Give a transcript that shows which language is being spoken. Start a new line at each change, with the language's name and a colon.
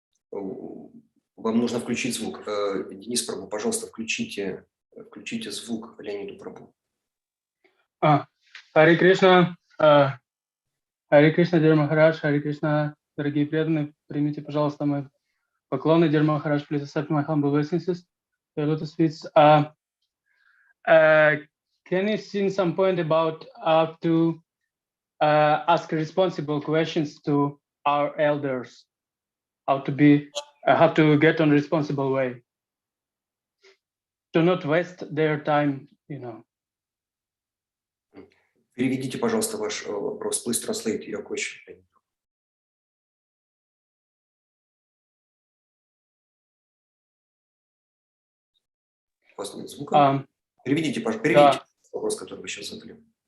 Russian: Вам нужно включить звук. Денис Прабу, пожалуйста, включите звук Леониду Прабу. Харе Кришна, Дир Махарадж, Харе Кришна, дорогие преданные, примите, пожалуйста, мои поклоны.
English: Дир Махарадж, please accept my humble obeisances. The lotus feet. Can you see some point about how to ask responsible questions to our elders? How to get on responsible way? To not waste their time, you know.
Russian: Переведите, пожалуйста, ваш вопрос.
English: Please translate your question.
Russian: У вас нет звука? Переведите вопрос, который вы сейчас задали.